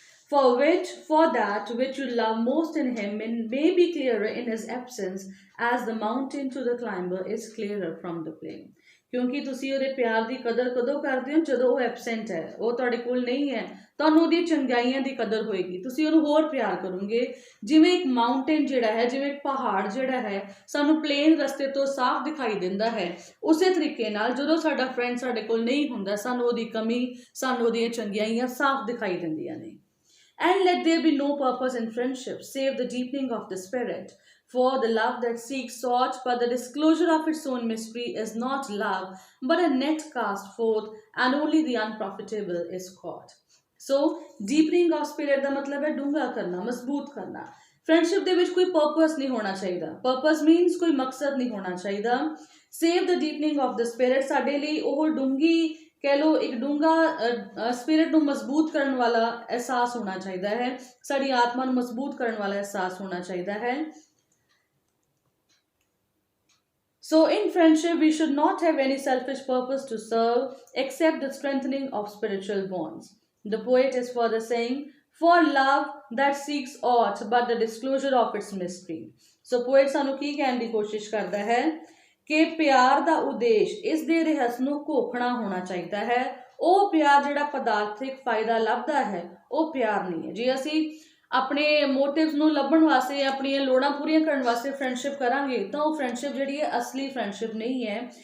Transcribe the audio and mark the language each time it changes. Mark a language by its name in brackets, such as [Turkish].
[English] for that which you love most in him may be clearer in his absence as the mountain to the climber is clearer from the plain. [Punjabi] ਕਿਉਂਕਿ ਤੁਸੀਂ ਉਹਦੇ ਪਿਆਰ ਦੀ ਕਦਰ ਕਦੋਂ ਕਰਦੇ ਹੋ? ਜਦੋਂ ਉਹ ਐਬਸੈਂਟ ਹੈ, ਉਹ ਤੁਹਾਡੇ ਕੋਲ ਨਹੀਂ ਹੈ, ਤੁਹਾਨੂੰ ਉਹਦੀ ਚੰਗਿਆਈਆਂ ਦੀ ਕਦਰ ਹੋਏਗੀ, ਤੁਸੀਂ ਉਹਨੂੰ ਹੋਰ ਪਿਆਰ ਕਰੋਗੇ। ਜਿਵੇਂ ਇੱਕ ਮਾਊਂਟੇਨ ਜਿਹੜਾ ਹੈ, ਜਿਵੇਂ ਇੱਕ ਪਹਾੜ ਜਿਹੜਾ ਹੈ ਸਾਨੂੰ ਪਲੇਨ ਰਸਤੇ ਤੋਂ ਸਾਫ਼ ਦਿਖਾਈ ਦਿੰਦਾ ਹੈ, ਉਸੇ ਤਰੀਕੇ ਨਾਲ ਜਦੋਂ ਸਾਡਾ ਫਰੈਂਡ ਸਾਡੇ ਕੋਲ ਨਹੀਂ ਹੁੰਦਾ, ਸਾਨੂੰ ਉਹਦੀ ਕਮੀ, ਸਾਨੂੰ ਉਹਦੀਆਂ ਚੰਗਿਆਈਆਂ ਸਾਫ਼ ਦਿਖਾਈ ਦਿੰਦੀਆਂ ਨੇ। [English] And let there be no purpose in friendship save the deepening of the spirit. For the love that seeks sought, but the disclosure of its own mystery is not love, but a net cast forth, and only the unprofitable is caught. [Punjabi] So, [English] deepening of spirit [Punjabi] ਦਾ ਮਤਲਬ ਹੈ ਡੂੰਘਾ ਕਰਨਾ, ਮਜ਼ਬੂਤ ਕਰਨਾ। Friendship ਦੇ ਵਿੱਚ ਕੋਈ purpose ਨਹੀਂ ਹੋਣਾ ਚਾਹੀਦਾ। ਪਰਪਸ ਮੀਨਸ ਕੋਈ ਮਕਸਦ ਨਹੀਂ ਹੋਣਾ ਚਾਹੀਦਾ। [English] save the deepening of the spirit, [Punjabi] ਸਾਡੇ ਲਈ ਉਹ ਡੂੰਘੀ ਕਹਿ ਲਓ ਇੱਕ ਡੂੰਘਾ ਸਪਿਰਿਟ ਨੂੰ ਮਜ਼ਬੂਤ ਕਰਨ ਵਾਲਾ ਅਹਿਸਾਸ ਹੋਣਾ ਚਾਹੀਦਾ ਹੈ, ਸਾਡੀ ਆਤਮਾ ਨੂੰ ਮਜ਼ਬੂਤ ਕਰਨ ਵਾਲਾ ਅਹਿਸਾਸ ਹੋਣਾ ਚਾਹੀਦਾ ਹੈ। [English] So in friendship, we should not have any selfish purpose to serve except the strengthening of spiritual bonds. The poet is further saying, for love that seeks aught but the disclosure of its mystery. [Punjabi] So poet ਸਾਨੂੰ ਕੀ ਕਹਿਣ ਦੀ ਕੋਸ਼ਿਸ਼ ਕਰਦਾ ਹੈ ਕਿ ਪਿਆਰ ਦਾ ਉਦੇਸ਼ ਇਸ ਦੇ ਰਹੱਸ ਨੂੰ ਘੋਖਣਾ ਹੋਣਾ ਚਾਹੀਦਾ ਹੈ। ਉਹ ਪਿਆਰ ਜਿਹੜਾ ਪਦਾਰਥਿਕ ਫਾਇਦਾ ਲੱਭਦਾ ਹੈ ਉਹ ਪਿਆਰ ਨਹੀਂ ਹੈ। ਜੇ ਅਸੀਂ ਆਪਣੇ ਮੋਟਿਵਸ ਨੂੰ ਲੱਭਣ ਵਾਸਤੇ, ਆਪਣੀਆਂ ਲੋੜਾਂ ਪੂਰੀਆਂ ਕਰਨ ਵਾਸਤੇ ਫਰੈਂਡਸ਼ਿਪ ਕਰਾਂਗੇ ਤਾਂ ਉਹ ਫਰੈਂਡਸ਼ਿਪ ਜਿਹੜੀ ਹੈ ਅਸਲੀ ਫਰੈਂਡਸ਼ਿਪ ਨਹੀਂ ਹੈ।